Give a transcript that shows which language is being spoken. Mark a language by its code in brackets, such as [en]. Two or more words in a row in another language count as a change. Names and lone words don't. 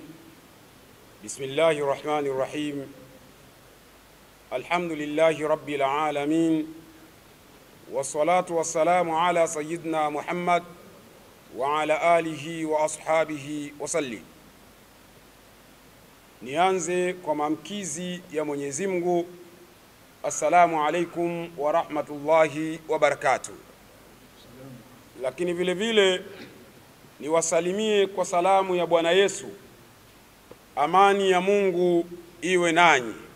[ar] بسم الله الرحمن الرحيم. الحمد لله رب العالمين، والصلاة والسلام على سيدنا محمد وعلى آله وأصحابه وسلم. [sw] Nianze kwa maamkizi ya Mwenyezi Mungu. [ar] السلام عليكم ورحمة الله وبركاته. [sw] Lakini vile vile niwasalimie kwa salamu ya Bwana Yesu. Amani ya Mungu iwe nanyi.